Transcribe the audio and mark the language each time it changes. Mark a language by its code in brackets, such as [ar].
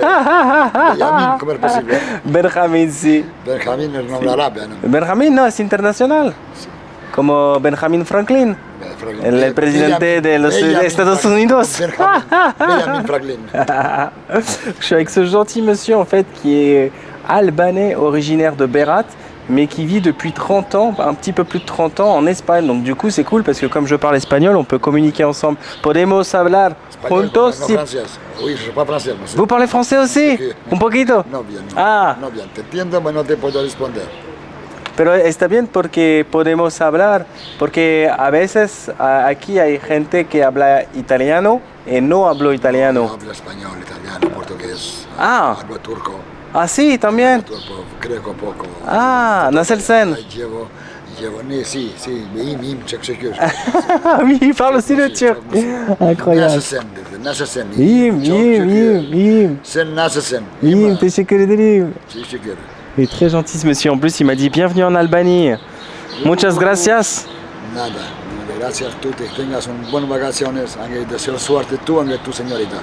[es] Benjamín, ¿cómo es posible? Benjamín, sí. Benjamín es nombre árabe, ¿no? Benjamín no, es internacional. Como Benjamin Franklin, el presidente de los Estados Unidos. Benjamin Franklin. [fr] Je suis avec ce gentil monsieur en fait qui est albanais, originaire de Berat, mais qui vit depuis 30 ans, un petit peu plus de 30 ans en Espagne. Donc du coup c'est cool parce que comme je parle espagnol, on peut communiquer ensemble. [es] Podemos hablar juntos. No francés. [fr] Oui, je ne pas français. [es] No sé. [fr] Vous parlez français aussi? [es] Un poquito. No bien. No, Ah. no bien. Te entiendo, pero no te puedo responder. Pero está bien porque podemos hablar, porque a veces aquí hay gente que habla italiano y no hablo italiano. No hablo español, italiano, portugués. Ah. Hablo turco. Ah sí, también. Turco, greco poco. [tr] Ah, nasıl sen? [es] Llevo, sí, [tr] çok şükür. [fr] Oui, il parle aussi le turc. Incroyable. [tr] Nasılsın dedi, nasılsın? İyiyim, Çok iyiyim, şükür. iyiyim, iyiyim. Sen nasılsın? İyiyim, teşekkür ederim. Çok şükür. [fr] Il est très gentil ce monsieur. En plus, il m'a dit bienvenue en Albanie. [es] Muchas gracias. Nada. Gracias tú, que tengas un buenas vacaciones. Aunque deseo suerte tú, aunque tu señorita.